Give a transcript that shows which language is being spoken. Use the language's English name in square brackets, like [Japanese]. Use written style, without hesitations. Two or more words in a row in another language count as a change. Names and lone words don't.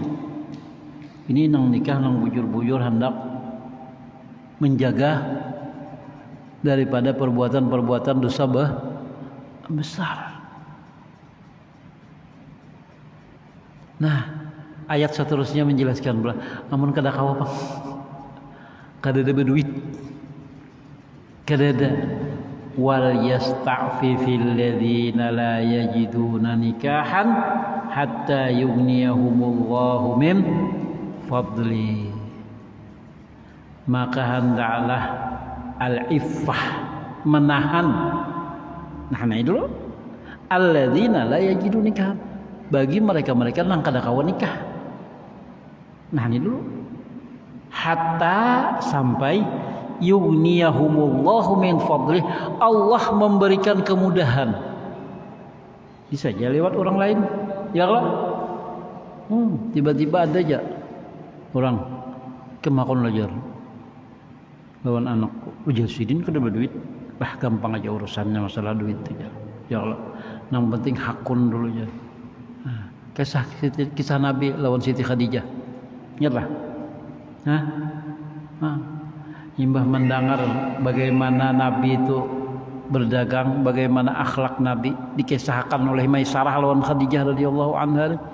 [Banjar] Ini nang nikah nang bujur-bujur hendak menjaga daripada perbuatan-perbuatan dosa besar. Nah, ayat seterusnya menjelaskan pula, amun kada kawa apa? Kada ada berduit. Kada ada. [Arabic] وليستعفف الذين لا يجدون نكاحا حتى يغنيهم الله من فضل. [Banjar] Maka hendaklah al-iffah, menahan. Nah dulu [Arabic] الذين لا يجدون نكاحا, [Banjar] bagi mereka-mereka yang kada kawan nikah. Nah ini dulu hatta sampai [Arabic] يغنيهم الله من فضله, [Banjar] Allah memberikan kemudahan. Bisa aja lewat orang lain. [Arabic] يا الله. [Banjar] Tiba-tiba ada aja orang kemakon belajar lawan anakku, ujar sidin kada berduit. Bah gampang aja urusannya masalah duit aja. [Arabic] يا الله. [Banjar] Yang penting hakun dulu aja. Kisah Nabi lawan Siti Khadijah. Ingatlah. Imbah mendengar bagaimana Nabi itu berdagang, bagaimana akhlak Nabi dikisahkan oleh Maisarah lawan Khadijah [Arabic] رضي الله عنها.